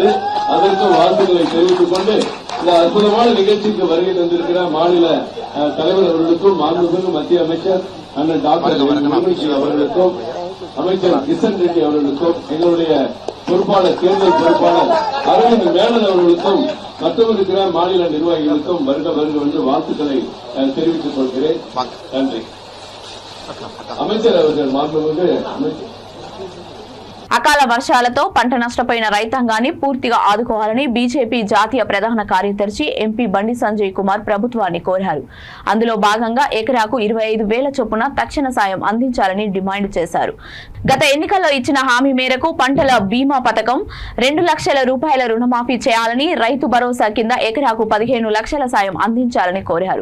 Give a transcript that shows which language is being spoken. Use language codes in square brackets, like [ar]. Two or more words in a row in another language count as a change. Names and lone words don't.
[ta] அதற்கு வாழ்த்துக்களை தெரிவித்துக் கொண்டு இந்த அற்புதமான நிகழ்ச்சிக்கு வருகை தந்திருக்கிற மாநில தலைவர் அவர்களுக்கும் மாண்புமிகு மத்திய அமைச்சர் அண்ணன் டாக்டர் அவர்களுக்கும் அமைச்சர் கிஷன் ரெட்டி அவர்களுக்கும் எங்களுடைய பொறுப்பாளர் தேர்தல் பொறுப்பாளர் அரவிந்த் மேனன் அவர்களுக்கும் மற்றும் இருக்கிற மாநில நிர்வாகிகளுக்கும் வருக வருக என்று வாழ்த்துக்களை தெரிவித்துக் கொள்கிறேன். நன்றி. அமைச்சர் அவர்கள் மாண்புமிகு அமைச்சர். [te] అకాల వర్షాలతో పంట నష్టపోయిన రైతాంగాన్ని పూర్తిగా ఆదుకోవాలని బీజేపీ జాతీయ ప్రధాన కార్యదర్శి ఎంపీ బండి సంజయ్ కుమార్ ప్రభుత్వాన్ని కోరారు. అందులో భాగంగా ఎకరాకు 25,000 చొప్పున తక్షణ సాయం అందించాలని డిమాండ్ చేశారు. గత ఎన్నికల్లో ఇచ్చిన హామీ మేరకు పంటల బీమా పథకం, 2 లక్షల రూపాయల రుణమాఫీ చేయాలని, రైతు భరోసా కింద ఎకరాకు 15 లక్షల సాయం అందించాలని కోరారు.